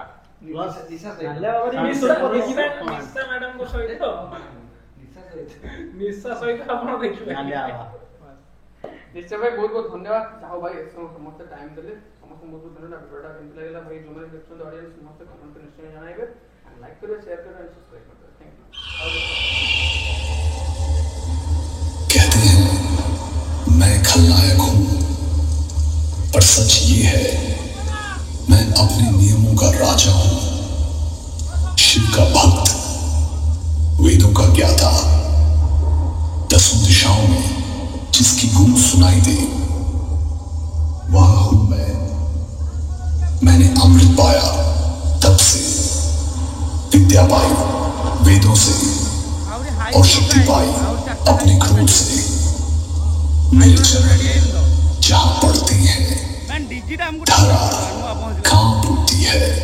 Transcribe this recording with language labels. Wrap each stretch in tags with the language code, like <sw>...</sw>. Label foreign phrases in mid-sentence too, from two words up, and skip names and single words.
<or>ନିଶା ମ୍ୟାଡାମଙ୍କ ସହିତ ନିଶା ସହିତ ଆପଣ ଦେଖିପାରିବେ ନିଶ୍ଚୟ ଭାଇ ବହୁତ ବହୁତ ଧନ୍ୟବାଦ ଯାହା ହଉ ଭାଇ ସମସ୍ତେ ଟାଇମ୍ ଦେଲେ ସମସ୍ତଙ୍କୁ ବହୁତ ଧନ୍ୟବାଦ ଭିଡ଼ିଓଟା କେମିତି ଲାଗିଲା ଭାଇ ଯୋଉମାନେ ଦେଖୁଛନ୍ତି ଅଡ଼ିଏନ୍ସ ସମସ୍ତେ କମେଣ୍ଟ ନିଶ୍ଚୟ ଜଣାଇବେ ଲାଇକ୍ କରିବେ ସେୟାର କରିବେ</or> <en>and subscribe</en> <or>କରିବେ ଥ୍ୟାଙ୍କ ୟୁ</or> <hi>कहते हैं मैं खलनायक हूं पर सच ये है मैं अपने नियमों का राजा हूं शिव का भक्त वेदों का ज्ञाता 10 दिशाओं में जिसकी गूंज सुनाई दे वह हूं मैंने अमृत पाया तब से विद्या पाई वेदों से और शक्ति पाई अपने क्रोध से मेरे चरण जहां पड़ती है धरा कांप उठती है</hi>